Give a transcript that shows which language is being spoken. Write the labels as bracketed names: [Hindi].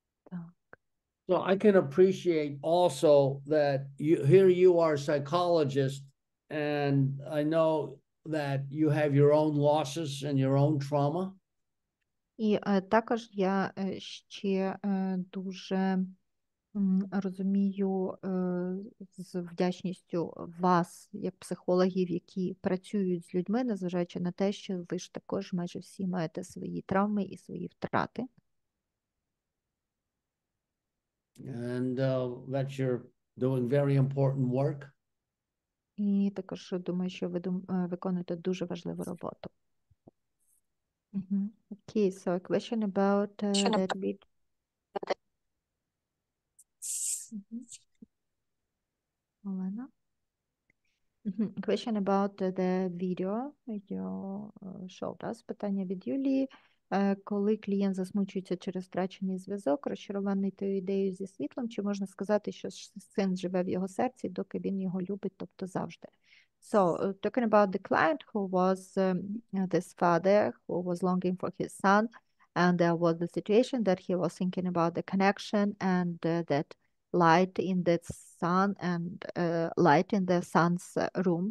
[Ukrainian] Так. [English] So I can appreciate also that you are a psychologist, and I know that you have your own losses and your own trauma. [Ukrainian] І також я ще дуже розумію з вдячністю вас, як психологів, які працюють з людьми, незважаючи на те, що ви ж також майже всі маєте свої травми і свої втрати. [English] And that you're doing very important work. [Ukrainian] І також думаю, що ви виконуєте дуже важливу роботу. [English] Okay, so a question about that bit. [Ukrainian] Олена? [English] Question about the video you showed us. [Ukrainian] Питання від Юлії. Коли клієнт засмучується через втрачений зв'язок, розчарований тою ідеєю зі світлом, чи можна сказати, що син живе в його серці, доки він його любить, тобто завжди? [English] So, talking about the client who was this father who was longing for his son, and there was the situation that he was thinking about the connection and that light in the sun and light in the son's room.